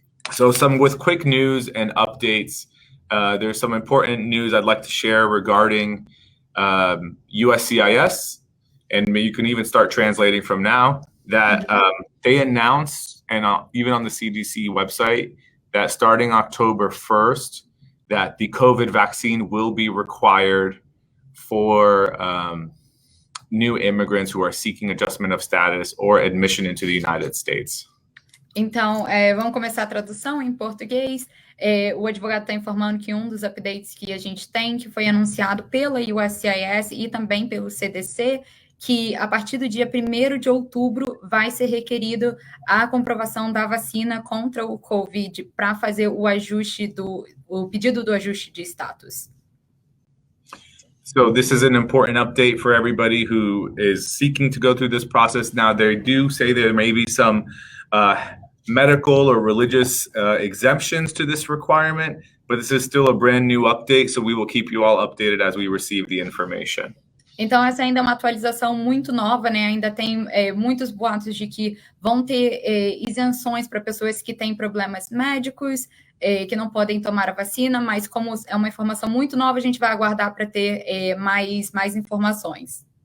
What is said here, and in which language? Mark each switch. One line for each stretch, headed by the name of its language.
English: So with quick news and updates, there's some important news I'd like to share regarding USCIS, and you can even start translating from now, that they announced, and even on the CDC website, that starting October 1st, that the COVID vaccine will be required for new immigrants who are seeking adjustment of status or admission into the United States.
Portuguese: Então, vamos começar a tradução em português. O advogado está informando que um dos updates que a gente tem, que foi anunciado pela USCIS e também pelo CDC, que a partir do dia 1º de outubro vai ser requerido a comprovação da vacina contra o COVID para fazer o pedido do ajuste de status.
English: So this is an important update for everybody who is seeking to go through this process. Now, they do say there may be some medical or religious exemptions to this requirement, but this is still a brand new update, so we will keep you all updated as we receive the information.
Portuguese: Então, essa ainda é uma atualização muito nova, né? Ainda tem muitos boatos de que vão ter isenções para pessoas que têm problemas médicos, que não podem tomar a vacina, mas como é uma informação muito nova, a gente vai aguardar para ter mais informações.